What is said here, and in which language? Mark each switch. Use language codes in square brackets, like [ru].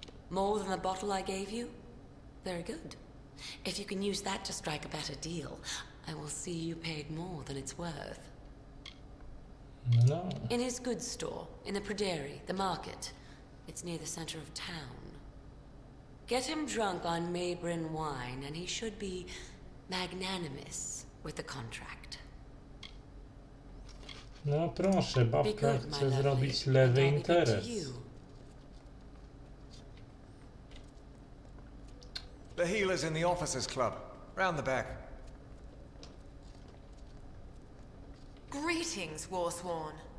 [en] More than the bottle I gave you? Very good. If you can use that to strike a better deal, I will see you paid more than it's worth. No. In his goods store, in the Prairie, the market. It's near the center of town. Get him drunk on Maybrin wine, and he should be magnanimous with the contract. [pl] No proszę, babka chce zrobić lewy interes. [en] The healer's in the officers' club, round the back. Greetings, Warsworn.